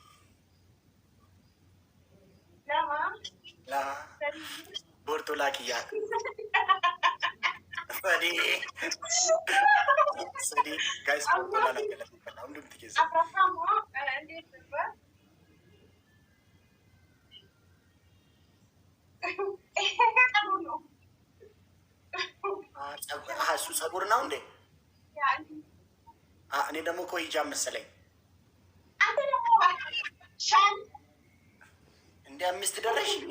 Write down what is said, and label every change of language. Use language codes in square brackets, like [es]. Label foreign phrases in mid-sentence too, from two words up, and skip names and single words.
[om] Lama. Bortolaa kiyyaa. Sadi. Guys, bortolaa na galateeffadha. Hundumti keessa. [am] እሱ ጸጉር ነው እንዴ? እኔ ደግሞ እኮ ሂጃብ መሰለኝ። እንደ 5 ደረሽ